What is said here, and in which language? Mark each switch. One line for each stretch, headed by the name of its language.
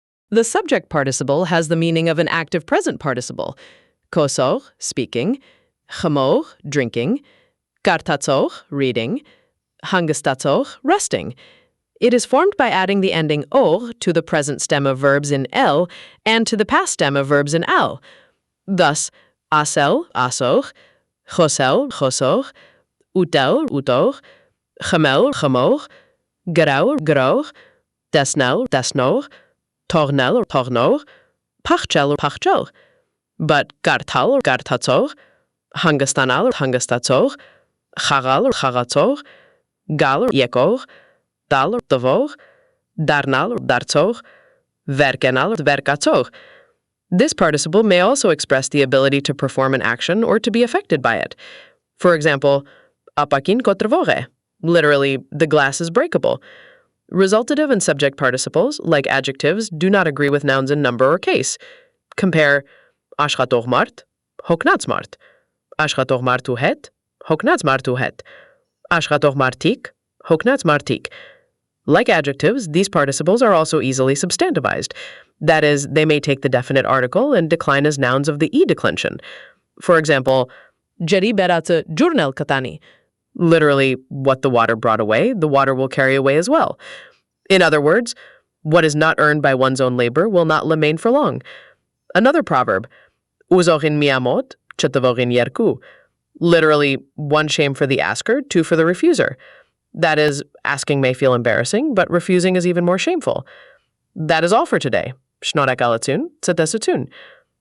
English: The subject participle has the meaning of an active present participle. Kosող, speaking, խմող, drinking, կարդացող, reading, հանգստացող, resting. It is formed by adding the ending ող to the present stem of verbs in el and to the past stem of verbs in al.
Armenian: Thus, ասել, ասող, խոսել, խոսող, ուտել, ուտող, խմել, խմող, գրել, գրող, տեսնել, տեսնող, թողնել, թողնող, փախչել, փախչող. But կարդալ, կարդացող, հանգստանալ, հանգստացող, խաղալ, խաղացող, գալ, եկող, տալ, տվող, դառնալ, դարձող, վերկենալ, վերկացող.
English: This participle may also express the ability to perform an action or to be affected by it. For example,
Armenian: ապակին կոտրվող է,
English: literally, the glass is breakable. Resultative and subject participles, like adjectives, do not agree with nouns in number or case.
Armenian: Compare աշխատող մարդ, հոգնած մարդ, աշխատող մարդու հետ, հոգնած մարդու հետ, աշխատող մարդիկ, հոգնած մարդիկ.
English: Like adjectives, these participles are also easily substantivized. That is, they may take the definite article and decline as nouns of the e declension.
Armenian: For example, ջրի բերածը ջուրն էլ կտանի.
English: Literally, what the water brought away, the water will carry away as well. In other words, what is not earned by one's own labor will not remain for long. Another proverb,
Armenian: ուզողին միամոտ, չտվողին երկու.
English: Literally, one shame for the asker, two for the refuser. That is, asking may feel embarrassing, but refusing is even more shameful. That is all for today.
Armenian: Շնորհակալություն, ցտեսություն.